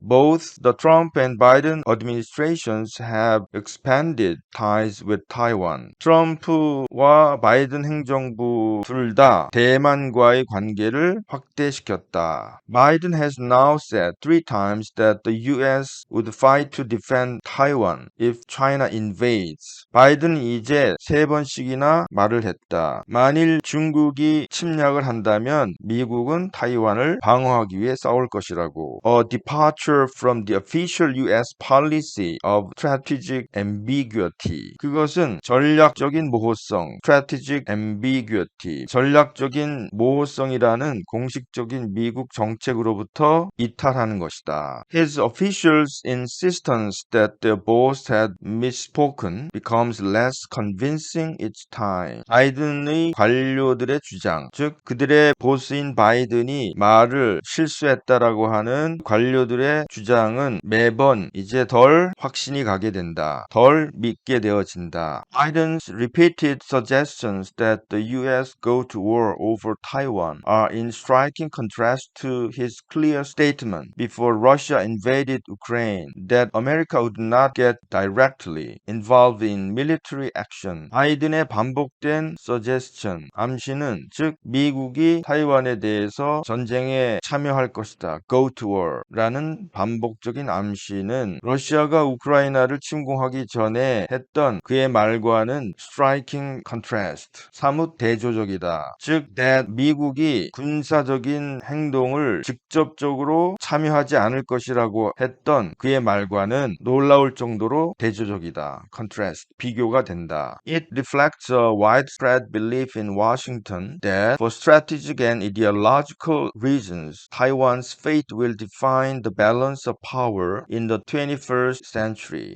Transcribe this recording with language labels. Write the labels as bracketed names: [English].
[English] Both the Trump and Biden administrations have expanded ties with Taiwan. 트럼프와 [Korean] 트럼프와 바이든 행정부 둘 다 대만과의 관계를 확대시켰다. [English] Biden has now said 3 times that the U.S. would fight to defend Taiwan if China invades. [Korean] 바이든이 이제 3번씩이나 말을 했다. 만일 중국이 침략을 한다면 미국은 타이완을 방어하기 위해 싸울 것이라고. [English] A departure from the official U.S. policy of strategic ambiguity. [Korean] 그것은 전략적인 모호성, [English] strategic ambiguity, [Korean] 전략적인 모호성이라는 공식적인 미국 정책으로부터 이탈하는 것이다. [English] His officials' insistence that their boss had misspoken becomes less convincing each time. [Korean] 바이든의 관료들의 주장, 즉 그들의 보스인 바이든이 말을 실수했다라고 하는 관료들의 주장은 매번 이제 덜 확신이 가게 된다. 덜 믿게 되어진다. [English] Biden's repeated suggestions that the U.S. go to war over Taiwan are in striking contrast to his clear statement before Russia invaded Ukraine that America would not get directly involved in military action. [Korean] 바이든의 반복된 suggestion, 암시는 즉 미국이 타이완에 대해서 전쟁에 참여할 것이다. [English] Go to war [Korean] 라는 반복적인 암시는 러시아가 우크라이나를 침공하기 전에 했던 그의 말과는 [English] striking contrast, [Korean] 사뭇 대조적이다. 즉 that 미국이 군사적인 행동을 직접적으로 참여하지 않을 것이라고 했던 그의 말과는 놀라울 정도로 대조적이다. contrast, 비교가 된다. [English] It reflects a widespread belief in Washington that for strategic and ideological reasons, Taiwan's fate will define the balance of power in the 21st century.